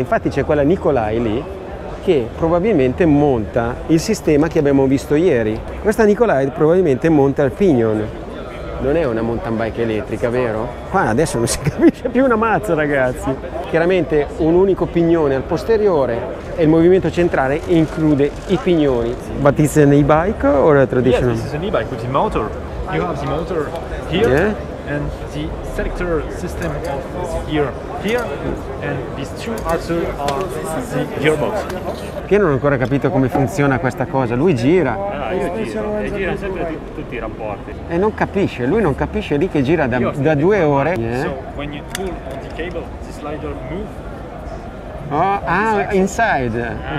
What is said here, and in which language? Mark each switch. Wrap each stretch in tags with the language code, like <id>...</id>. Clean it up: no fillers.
<it>Infatti c'è quella Nicolai lì che probabilmente monta il sistema che abbiamo visto ieri. Questa Nicolai probabilmente monta il pignon. Non è una mountain bike elettrica, vero? Qua adesso non si capisce più una mazza, ragazzi. Chiaramente un unico pignone al posteriore e il movimento centrale include i pignoni.</it> <en>But it's an e-bike or a traditional? Yes, this is an e-bike with the motor. You have the motor here, Yeah. and the selector system is here, and these two axles are the gearbox.</en> <it>Io non ho ancora capito come funziona questa cosa. Lui gira Io giro, e gira sempre tutti i rapporti. e non capisce. Lui non capisce lì che gira da 2 ore.</it> <en>So when you pull on the cable, the slider moves. Oh, inside. Ok. Inside,</en>